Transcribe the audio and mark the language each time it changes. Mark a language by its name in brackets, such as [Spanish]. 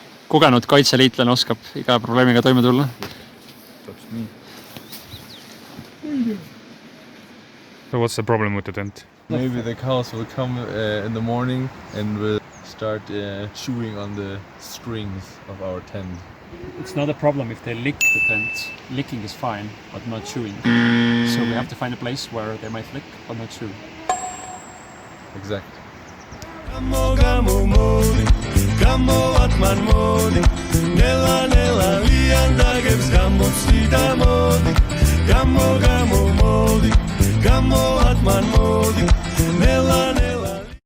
[Estonian] Kogenud kaitseliitlane oskab iga probleemiga toime tulla. [English] So what's the problem with the tent? Maybe the cows will come in the morning and will start chewing on the strings of our tent. It's not a problem if they lick the tent. Licking is fine, but not chewing. So we have to find a place where they might lick, but not chew. Exactly. Gamo gamo modi, gamo atman modi, nela nela lianda gives gamo sida modi, gamo gamo modi, gamo atman modi, nela nela.